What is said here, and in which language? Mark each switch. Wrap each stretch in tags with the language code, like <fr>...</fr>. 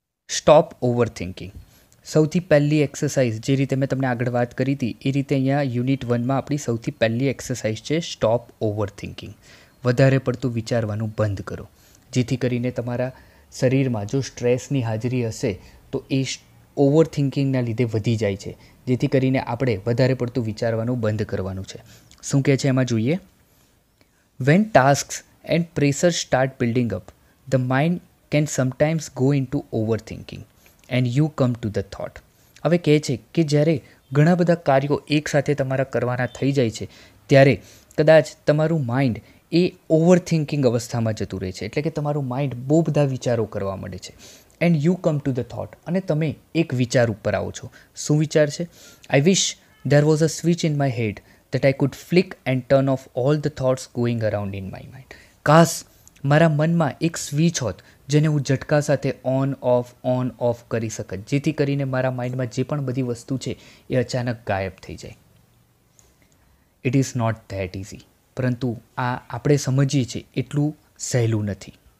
<en>Stop over thinking.</en> <gu>સૌથી પહેલી exercise જે રીતે મેં તમને આગળ વાત કરી હતી એ રીતે અહીંયા યુનિટ 1માં આપણી સૌથી પહેલી એક્સરસાઇઝ છે સ્ટોપ ઓવર થિંકિંગ. વધારે પડતું વિચારવાનું બંધ કરો, જેથી કરીને તમારા શરીરમાં જો સ્ટ્રેસની હાજરી હશે તો એ ઓવર થિંકિંગના લીધે વધી જાય છે, જેથી કરીને આપણે વધારે પડતું વિચારવાનું બંધ કરવાનું છે. શું કહે છે એમાં જોઈએ.</gu> <en>When tasks and pressure start building up the mind can sometimes go into overthinking and you come to the thought.</en> <gu>હવે કહે છે કે જ્યારે ઘણા બધા કાર્યો એકસાથે તમારા કરવાના થઈ જાય છે ત્યારે કદાચ તમારું માઇન્ડ એ ઓવરથિંકિંગ અવસ્થામાં જતું રહે છે, એટલે કે તમારું માઇન્ડ બહુ બધા વિચારો કરવા માંડે છે.</gu> <en>and you come to the thought,</en> <gu>અને તમે એક વિચાર ઉપર આવો છો. શું વિચાર છે?</gu> <en>I wish there was a switch in my head that I could flick and turn off all the thoughts going around in my mind.</en> <gu>કાશ મારા મનમાં એક સ્વિચ હોત જેને હું ઝટકા સાથે ઓન ઓફ કરી શકત, જેથી કરીને મારા માઇન્ડમાં જે પણ બધી વસ્તુ છે એ અચાનક ગાયબ થઈ જાય.</gu> <en>It is not that easy.</en> <gu>પરંતુ આ આપણે સમજીએ છીએ એટલું સહેલું નથી.</gu>